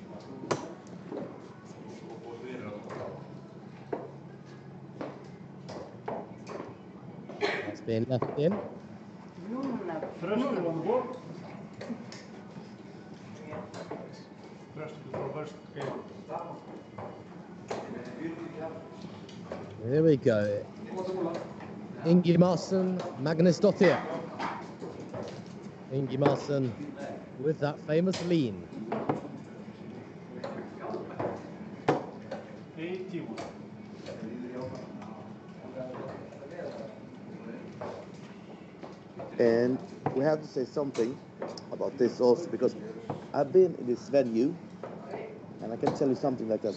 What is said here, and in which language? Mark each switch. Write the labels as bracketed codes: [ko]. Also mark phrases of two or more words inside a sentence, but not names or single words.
[en] That's being left in. Thruster on the board. Thruster to throw first. Okay. Here we go. Ingimarsson, Magnusdottir. Ingimarsson with that famous lean. 81. And we have to say something about this also, because I've been in this venue and I can tell you something like that.